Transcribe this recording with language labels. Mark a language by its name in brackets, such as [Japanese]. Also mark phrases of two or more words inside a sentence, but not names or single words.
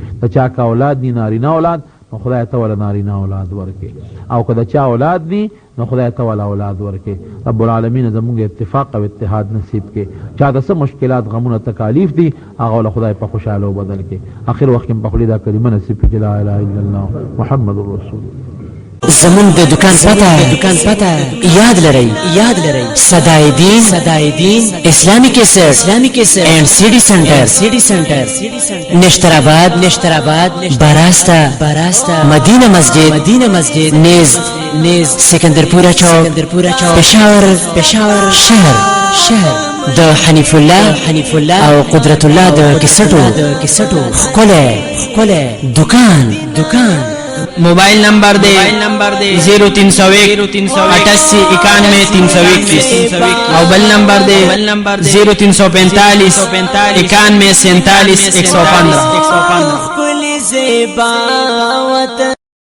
[Pashto] د چا که اولاد دي نارینه اولاد نو خدای ته ول نارینه اولاد ورکې او که د چا اولاد دي نو خدای ته ول اولاد ورکې رب العالمین زمونږ اتفاق او اتحاد نصیب کې چا د څه مشکلات غمونه تکالیف دي هغه ول خدای په خوشاله بدل کې اخر وخت په خلی دا کلمه نصیب کړي [Arabic] لا اله الا الله محمد رسول [Pashto] زمون د دکان پتا یاد لرئ صدای دین اسلامی کیسټ اینڈ سیڈی سنٹر نشترآباد براستا مدینہ مسجد نیز سکندرپورہ چوک پشاور شهر د حنیف الله او قدرت الله د کیسټو خپل دکان موبائل نمبر دے 0301 88 91 321 او بل نمبر دے 0345 91 47 115